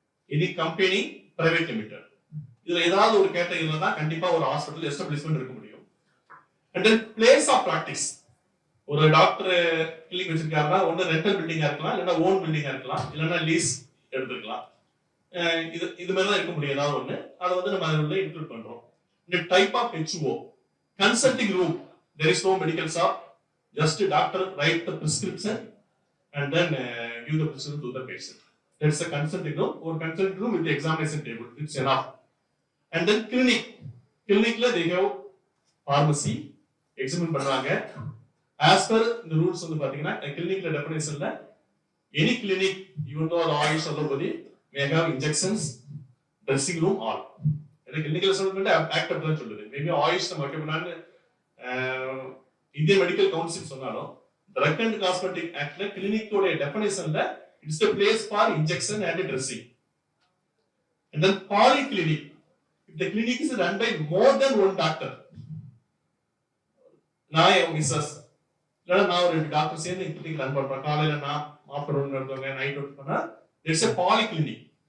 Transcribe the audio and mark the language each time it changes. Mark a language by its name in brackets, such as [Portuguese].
[Tamil] Any company private limited, இதுல ஏதாவது ஒரு கேட்டகரியில தான் கண்டிப்பா ஒரு ஹாஸ்பிட்டல் எஸ்டாப்ளிஷ்மெண்ட் இருக்க முடியும். And then place of practice, ஒரு டாக்டர் கிளினிக் வச்சிருக்காருன்னா ஒன்று ரெண்டல் பில்டிங்கா இருக்கலாம், இல்லைன்னா ஓன் பில்டிங்கா இருக்கலாம், இல்லைன்னா லீஸ் எடுத்துக்கலாம். இது மாதிரி தான் இருக்க முடியும் ஏதாவது ஒன்று. அதை வந்து நம்ம அதில் இன்க்ளூட் பண்றோம். [English] இந்த type of HO, consulting room, there is no medical shop, just doctor write the prescription and then give the prescription to the patient. That's a consulting room, or consulting room with the examination table, it's enough. And then clinicல they have pharmacy, examine பண்றாங்க. As per the rules [Tamil] வந்து பாத்தீங்கன்னா [English] clinicல definitionல any clinic even though the Ayush allopathy may have injections, dressing room all. [Tamil] இந்த clinical establishment act அப்படிதான் சொல்லுது. Maybe Ayush நம்ம வைக்க பண்ணான்னு Indian medical council சொன்னாலும் Drug and Cosmetic Actல clinicோட definitionல [English] it's the place for injection and dressing. And then polyclinic, if the clinic is run by more than one doctor, நான் Mrs இல்லைன்னா நான் ஒரு 2 doctor சேர்ந்து clinic run பண்றேன், காலையில நான் ஆஃப்டர்நூன் நடத்துவாங்க, நைட் ஒர்க் பண்ணா இட்ஸ் a polyclinic.